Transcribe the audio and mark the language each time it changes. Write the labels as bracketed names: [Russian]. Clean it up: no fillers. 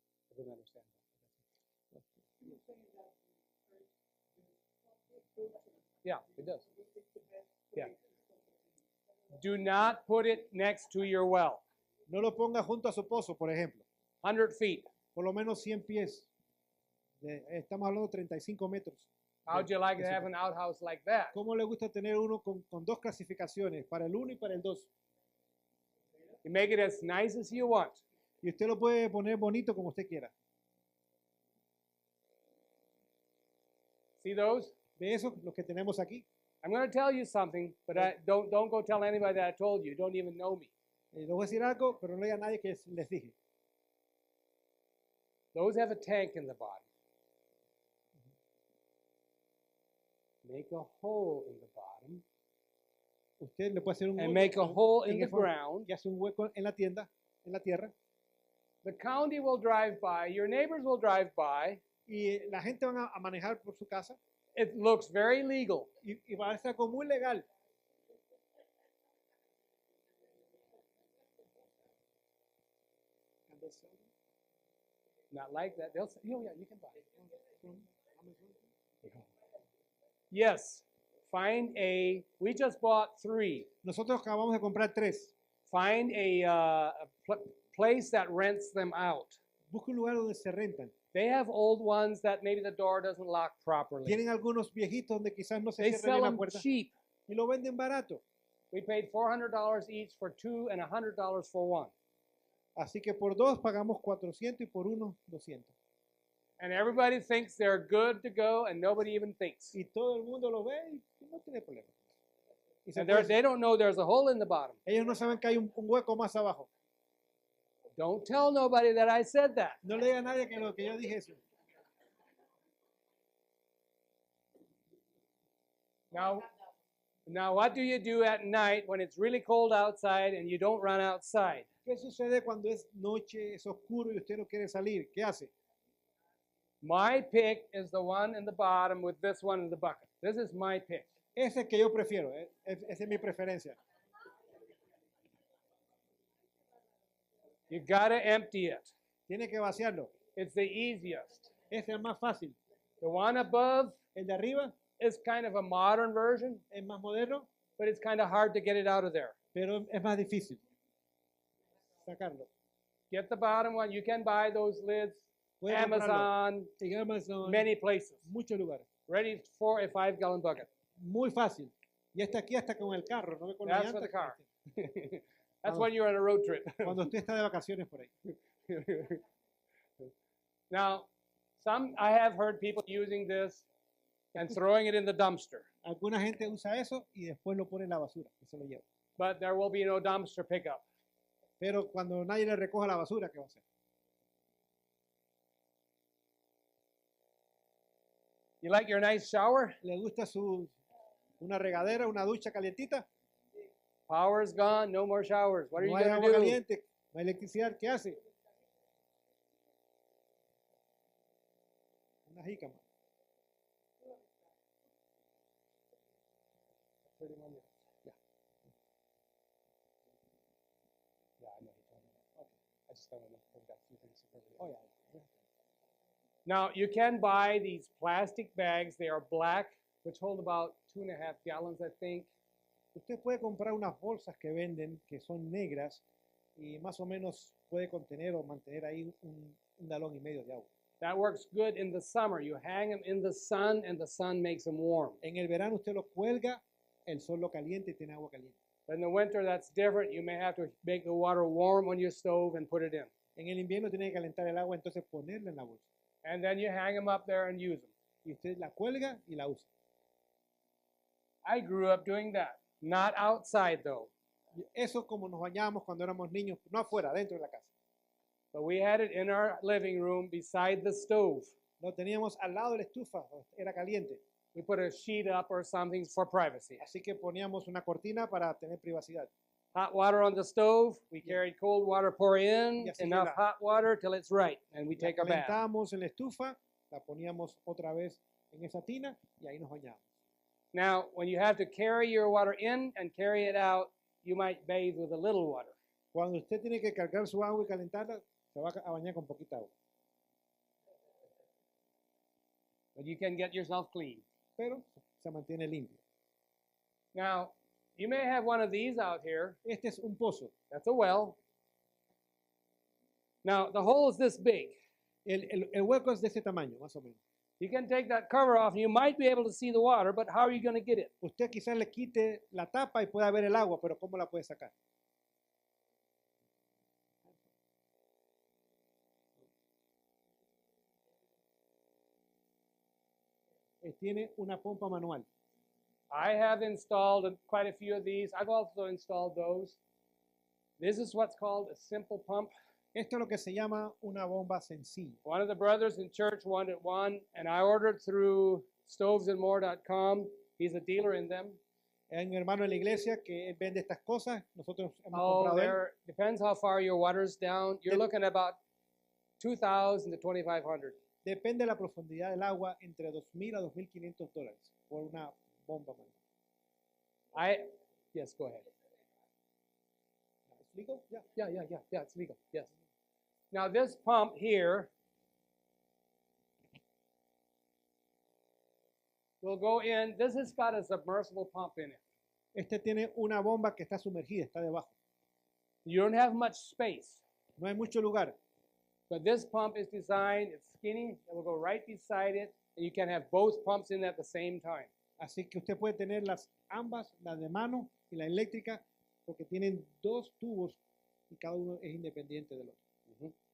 [English] I didn't understand that. Yeah, it does. Yeah. Do not put it next to your well. [Spanish] No lo ponga junto a su pozo, por ejemplo. [English] 100 feet. [Spanish] Por lo menos 100 pies. Estamos hablando de 35 metros. [English] How'd you like to have an outhouse like that? [Spanish] ¿Cómo le gusta tener uno con dos clasificaciones, para el 1 y para el 2? [English] You make it as nice as you want. [Spanish] Y usted lo puede poner bonito como usted quiera. [English] See those? [Spanish] De esos, los que tenemos aquí. [English] I'm going to tell you something, but don't go tell anybody that I told you. You don't even know me. [Spanish] Les voy a decir algo, pero no hay a nadie que les dije. [English] Those have a tank in the bottom. Make a hole in the bottom [Spanish] Usted le puede hacer un [English] and [Spanish] hueco [English] make a hole in [Spanish] en [English] the [Spanish] el fondo [English] ground. [Spanish] y hace un hueco en la tienda, en la tierra, [English] The county will drive by. Your neighbors will drive by. [Spanish] y la gente va a manejar por su casa [English] It looks very legal. [Spanish] y va a estar como muy legal. [English] Not like that. They'll say, oh, yeah, you can buy it. Yes. We just bought 3. [Spanish] Nosotros acabamos de comprar 3. [English] Find a place that rents them out. [Spanish] Busca un lugar donde se rentan. [English] They have old ones that maybe the door doesn't lock properly. [Spanish] Tienen algunos viejitos donde quizás no se [English] They [Spanish] cierra [English] sell [Spanish] bien la [English] them [Spanish] puerta [English] cheap. [Spanish] y lo venden barato. [English] We paid $400 each for 2 and $100 for 1. [Spanish] Así que por 2 pagamos 400 y por 1 200. [English] And everybody thinks they're good to go, and nobody even thinks. [Spanish] Y todo el mundo lo ve y no tiene problema. Y se [English] And [Spanish] puede- [English] they don't know there's a hole in the bottom. [Spanish] ellos no saben que hay un hueco más abajo. [English] Don't tell nobody that I said that. [Spanish] No le diga a nadie que lo que yo dije eso. [English] Now, what do you do at night when it's really cold outside and you don't run outside? [Spanish] ¿Qué sucede cuando es noche, es oscuro y usted no quiere salir? ¿Qué hace? [English] My pick is the one in the bottom with this one in the bucket. This is my pick. [Spanish] Ese que yo prefiero, esa es mi preferencia. [English] You gotta empty it. [Spanish] Tiene que vaciarlo. [English] It's the easiest. [Spanish] Ese es el más fácil. [English] The one above [Spanish] El de arriba [English] is kind of a modern version, [Spanish] es más moderno, [English] but it's kind of hard to get it out of there. [Spanish] pero es más difícil sacarlo. [English] Get the bottom one. You can buy those lids, [Spanish] Puede comprarlo [English] Amazon, [Spanish] en Amazon, [English] many places. [Spanish] muchos lugares. [English] Ready for a 5-gallon bucket. [Spanish] Muy fácil. Y está aquí hasta con el carro, no con la [English] That's for [Spanish] llanta. [English] the car. That's when you're on a road trip. [Spanish] Cuando usted está de vacaciones por ahí. [English] Now, I have heard people using this and throwing it in the dumpster, [Spanish] Alguna gente usa eso y después lo pone en la basura, que se lo lleva. [English] but there will be no dumpster pickup. [Spanish] Pero cuando nadie le recoja la basura, ¿qué va a hacer? [English] You like your nice shower? [Spanish] ¿Le gusta una regadera, una ducha calientita? [English] Power's gone, no more showers. What are [Spanish] No [English] you [Spanish] hay [English] going [Spanish] agua [English] to do? [Spanish] caliente, no hay electricidad, ¿qué hace? Una jícama. [English] 31 minutes. Yeah. Yeah, I know. Okay. I just don't know if I've got a few things to cover. Oh, yeah. Now, you can buy these plastic bags. They are black, which hold about 2.5 gallons, I think. [Spanish] Usted puede comprar unas bolsas que venden que son negras y más o menos puede contener o mantener ahí un galón y medio de agua. [English] That works good in the summer. You hang them in the sun, and the sun makes them warm. [Spanish] En el verano usted lo cuelga, el sol lo calienta y tiene agua caliente. [English] But in the winter, that's different. You may have to make the water warm on your stove and put it in. [Spanish] En el invierno tiene que calentar el agua, entonces ponerla en la bolsa. [English] And then you hang them up there and use them. [Spanish] Y usted la cuelga y la usa. [English] I grew up doing that. Not outside, though. [Spanish] Y eso como nos bañábamos cuando éramos niños, no afuera, dentro de la casa. [English] But we had it in our living room beside the stove. [Spanish] Lo teníamos al lado de la estufa, era caliente. [English] We put a sheet up or something for privacy. [Spanish] Así que poníamos una cortina para tener privacidad. [English] Hot water on the stove. We carried cold water, pour in [Spanish] Y así [English] enough [Spanish] era. [English] hot water till it's right, and we [Spanish] La [English] take our bath. [Spanish] calentábamos en la estufa, la poníamos otra vez en esa tina y ahí nos bañábamos. [English] Now, when you have to carry your water in and carry it out, you might bathe with a little water. [Spanish] Cuando usted tiene que cargar su agua y calentarla, se va a bañar con poquita agua. [English] But you can get yourself clean. [Spanish] Pero se mantiene limpio. [English] Now, you may have one of these out here. [Spanish] Este es un pozo. [English] That's a well. Now, the hole is this big. [Spanish] El hueco es de ese tamaño, más o menos. [English] You can take that cover off and you might be able to see the water, but how are you going to get it? [Spanish] Usted quizás le quite la tapa y pueda ver el agua, pero ¿cómo la puede sacar? Tiene una pompa manual. [English] I have installed quite a few of these. I've also installed those. This is what's called a simple pump. [Spanish] Esto es lo que se llama una bomba sencilla. [English] One of the brothers in church wanted one, and I ordered through stovesandmore.com. He's a dealer in them. [Spanish] Hay un hermano en la iglesia que él vende estas cosas. Nosotros hemos [English] Oh, [Spanish] comprado de él. [English] there depends how far your water's down. You're looking at about 2,000 to 2,500. [Spanish] Depende de la profundidad del agua, entre $2,000 a $2,500 por una bomba manual. [English] Yes, go ahead. [Spanish] ¿Es legal? Ya. [English] Yeah, it's legal. Yes. Now this pump here will go in. This has got a submersible pump in it. [Spanish] Este tiene una bomba que está sumergida, está debajo. [English] You don't have much space, [Spanish] No hay mucho lugar. [English] but this pump is designed, it's skinny, it will go right beside it, and you can have both pumps in at the same time. [Spanish] Así que usted puede tener ambas, la de mano y la eléctrica, porque tienen dos tubos y cada uno es independiente del otro.